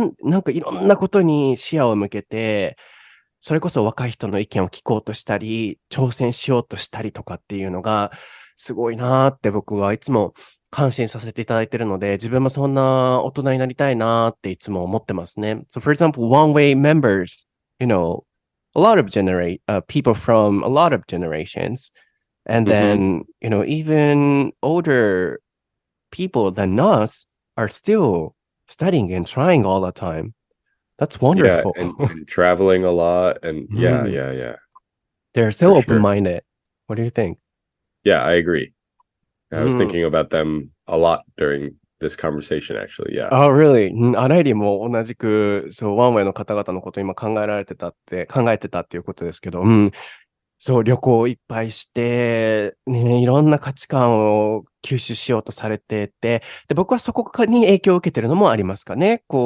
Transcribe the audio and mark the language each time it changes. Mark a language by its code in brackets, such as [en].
[ja] なんかいろんなことに視野を向けて、それこそ若い人の意見を聞こうとしたり、挑戦しようとしたりとかっていうのが、すごいなーって僕はいつも感心させていただいているので、自分もそんな大人になりたいなーっていつも思ってますね。 [en] So for example, one-way members, a lot of people from a lot of generations, and then, even older people than us are still studying and trying all the time. That's wonderful. Yeah, and traveling a lot, and yeah. They're so For sure. open-minded. What do you think? Yeah, I agree. I was thinking about them a lot during this conversation, actually. Yeah. Oh, really? [ja] あらゆりも同じく、そう、ワンウェイの方々のことを今考えてたっていうことですけど、そう、旅行をいっぱいして、ね、いろんな価値観を吸収しようとされてて、で、僕はそこに影響を受けてるのもありますかね。